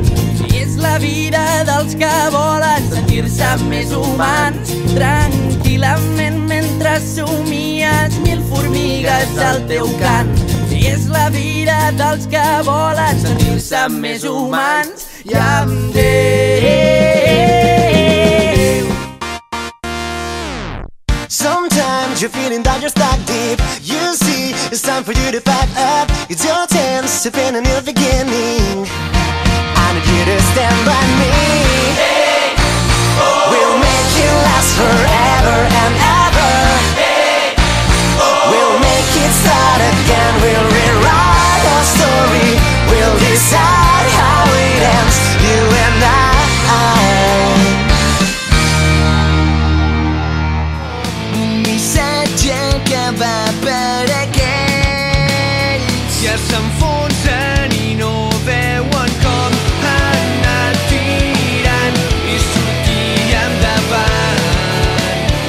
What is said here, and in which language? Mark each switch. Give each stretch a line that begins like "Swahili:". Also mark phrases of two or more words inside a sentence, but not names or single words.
Catalan: I és la vida dels que volen sentir-se més humans, tranquil·lament mentre somies mil formigues al teu cant. I és la vida dels que volen sentir-se més humans i amb Déu.
English: Sometimes you're feeling that you're stuck deep. You see, it's time for you to pack up. It's your chance to find a new beginning. I need you to stand by me. Hey, oh, We'll make it last forever and ever. hey, oh, We'll make it start again. We'll rewrite our story. We'll decide how it ends, you and I.
Catalan: Un missatge que va per aquells que s'enfonsen i no veuen com han anat tirant i sortir endavant.